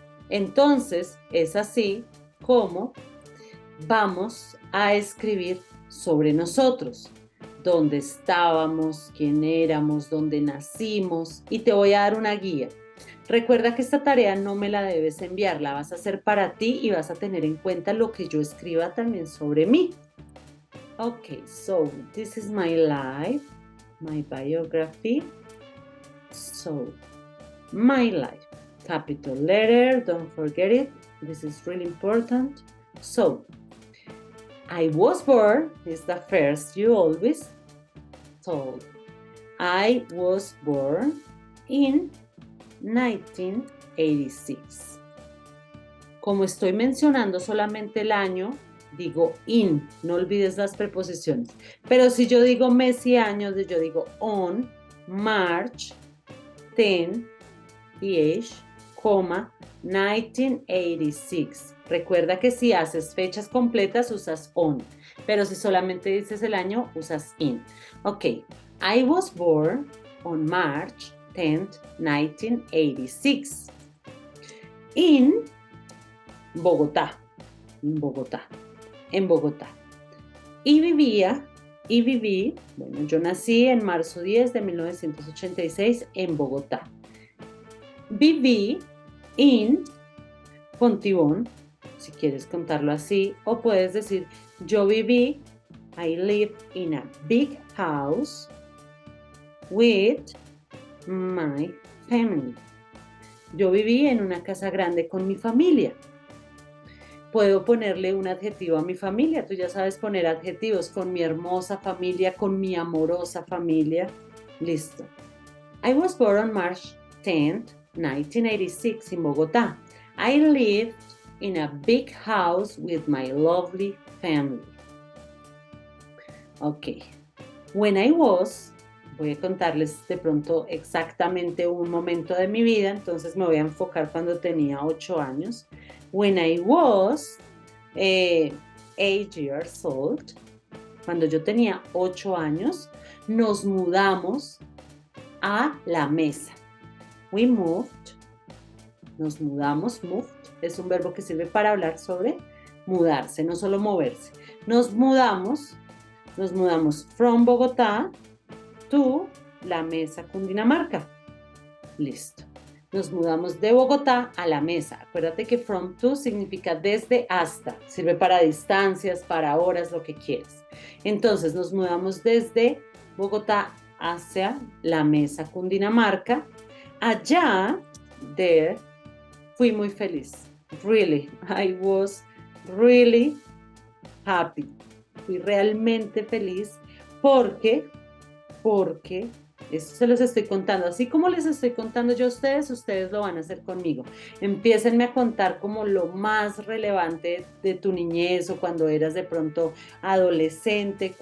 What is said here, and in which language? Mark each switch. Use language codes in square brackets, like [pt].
[es] Entonces, es así como vamos a escribir sobre nosotros, dónde estábamos, quién éramos, dónde nacimos, y te voy a dar una guía. Recuerda que esta tarea no me la debes enviar, la vas a hacer para ti y vas a tener en cuenta lo que yo escriba también sobre mí. [en] Okay, so this is my life, my biography. So, my life, capital letter, don't forget it. This is really important. So, I was born is the first you always told. I was born in 1986. [es] Como estoy mencionando solamente el año, digo in, no olvides las preposiciones. Pero si yo digo mes y años, yo digo [en] on March 10, th, 1986. [es] Recuerda que si haces fechas completas usas on, pero si solamente dices el año usas in. [en] Ok, I was born on March 10th, 1986 in Bogotá, [es] en Bogotá. Y viví, bueno, yo nací en marzo 10 de 1986 en Bogotá. Viví in Fontibón, si quieres contarlo así, o puedes decir, yo viví, [en] I lived in a big house with my family. [es] Yo viví en una casa grande con mi familia. Puedo ponerle un adjetivo a mi familia. Tú ya sabes poner adjetivos con mi hermosa familia, con mi amorosa familia. Listo. [en] I was born on March 10th, 1986 in Bogotá. I lived in a big house with my lovely family. Ok. When I was, [es] voy a contarles de pronto exactamente un momento de mi vida, entonces me voy a enfocar cuando tenía 8 años. [en] When I was 8 years old, [es] cuando yo tenía 8 años, nos mudamos a La Mesa. [en] We moved, [es] nos mudamos, moved, es un verbo que sirve para hablar sobre mudarse, no solo moverse. Nos mudamos [en] from Bogotá to La Mesa, [es] Cundinamarca. Listo. Nos mudamos de Bogotá a La Mesa. Acuérdate que from to significa desde hasta. Sirve para distancias, para horas, lo que quieras. Entonces nos mudamos desde Bogotá hacia La Mesa, Cundinamarca. Allá, there, fui muy feliz. [en] Really, I was really happy. [es] Fui realmente feliz porque eso se los estoy contando. Así como les estoy contando yo a ustedes, ustedes lo van a hacer conmigo. Empiécenme a contar como lo más relevante de tu niñez o cuando eras de pronto adolescente.